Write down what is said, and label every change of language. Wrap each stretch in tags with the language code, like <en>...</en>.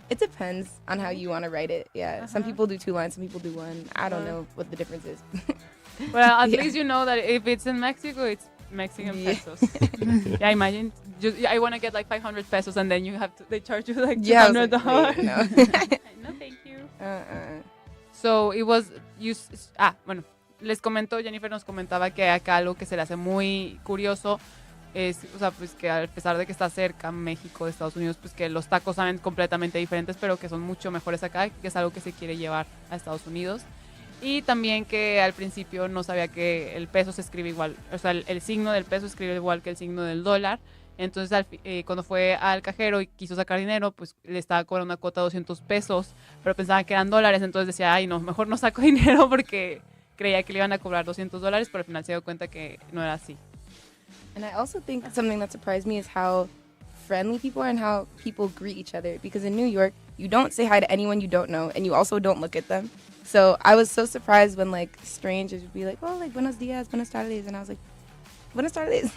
<en>It depends on how you want to write it. Yeah, some people do 2 lines, some people do 1. I don't know what the difference is. Well, at least you know that if it's in Mexico, it's Mexican pesos. Yeah, imagine I want to get like 500 pesos and then they charge you like $200. Like, no. No, thank you. So it was</en> <es>bueno, les comento, Jennifer nos comentaba que acá algo que se le hace muy curioso es, o sea, pues que a pesar de que está cerca México de Estados Unidos, pues que los tacos saben completamente diferentes, pero que son mucho mejores acá, que es algo que se quiere llevar a Estados Unidos. Y también que al principio no sabía que el peso se escribe igual, o sea, el signo del peso se escribe igual que el signo del dólar. Entonces, cuando fue al cajero y quiso sacar dinero, pues le estaba cobrando una cuota de 200 pesos, pero pensaba que eran dólares, entonces decía, ay, no, mejor no saco dinero porque creía que le iban a cobrar $200, pero al final se dio cuenta que no era así.</es> <en>And I also think something that surprised me is how friendly people are and how people greet each other. Because in New York, you don't say hi to anyone you don't know, and you also don't look at them. So I was so surprised when like strangers would be like, oh, like</en> <es>buenos dias, buenas tardes,</es> <en>and I was like,</en> <es>buenas tardes.</es>